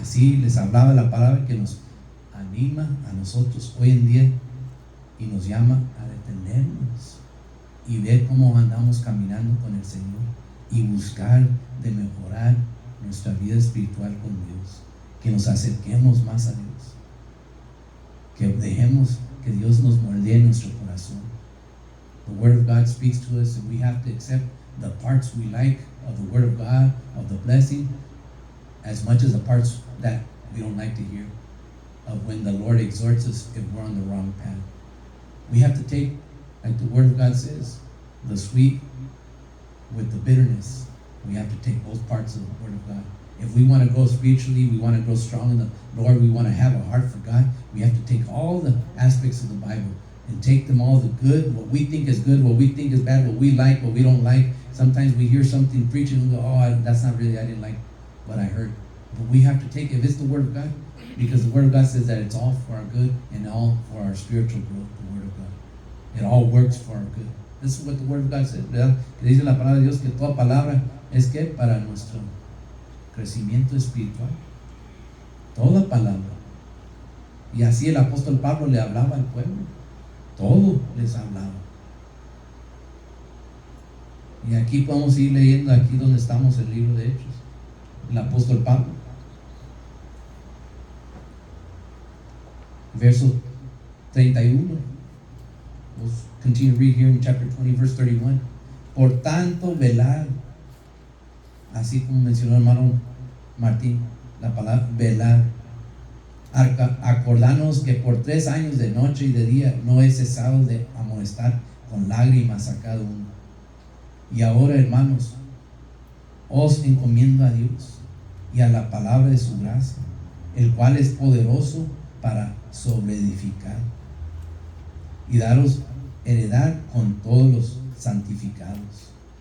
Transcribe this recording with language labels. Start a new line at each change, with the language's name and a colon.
Spanish: Así les hablaba la palabra que nos anima a nosotros hoy en día y nos llama a detenernos y ver cómo andamos caminando con el Señor y buscar de mejorar nuestra vida espiritual con Dios, que nos acerquemos más a Dios, que dejemos que Dios nos moldee nuestro corazón.
English: The Word of God speaks to us and we have to accept the parts we like of the Word of God, of the blessing, as much as the parts that we don't like to hear, of when the Lord exhorts us if we're on the wrong path. We have to take, like the Word of God says, the sweet with the bitterness. We have to take both parts of the Word of God. If we want to grow spiritually, we want to grow strong in the Lord, we want to have a heart for God, we have to take all the aspects of the Bible and take them all, the good, what we think is good, what we think is bad, what we like, what we don't like. Sometimes we hear something preaching and we go, that's not really, I didn't like what I heard. But we have to take it, if it's the Word of God, because the Word of God says that it's all for our good and all for our spiritual growth, the Word of God. It all works for our good. This is what the Word of God says,
Spanish: ¿verdad? Que dice la palabra de Dios que toda palabra es que para nuestro crecimiento espiritual. Toda palabra. Y así el apóstol Pablo le hablaba al pueblo. Todo les hablaba. Y aquí podemos ir leyendo aquí donde estamos el libro de Hechos. El apóstol Pablo. Verso 31.
English: We'll continue to read here in chapter 20, verse 31.
Spanish: Por tanto, velad. Así como mencionó el hermano Martín, la palabra velar. Acordanos que por 3 años de noche y de día no he cesado de amonestar con lágrimas a cada uno. Y ahora, hermanos, os encomiendo a Dios y a la palabra de su gracia, el cual es poderoso para sobreedificar y daros heredad con todos los santificados.